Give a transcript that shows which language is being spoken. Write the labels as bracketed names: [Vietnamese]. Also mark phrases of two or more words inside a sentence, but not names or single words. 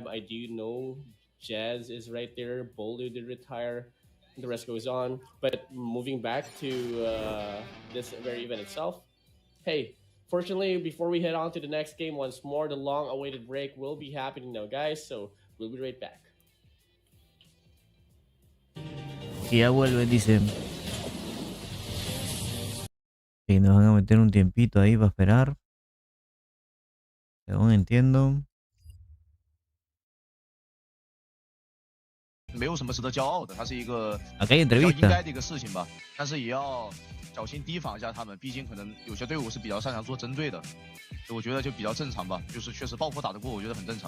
[English] I do know Jazz is right there. Boulder did retire. And the rest goes on. But moving back to this very event itself, hey, fortunately, before we head on to the next game once more, the long-awaited break will be happening now, guys. So we'll be right back. [Spanish] Y ya vuelven, dice. Y nos van a meter un tiempito ahí para esperar. Según entiendo. [Chinese] 没有什么值得骄傲的，它是一个 [Spanish] Acá hay [Chinese] 比较应 [Spanish] entrevista. [Chinese] 该的一个事情吧。但是也要小心提防一下他们，毕竟可能有些队伍是比较擅长做针对的，所以我觉得就比较正常吧。就是确实爆破打得过，我觉得很正常。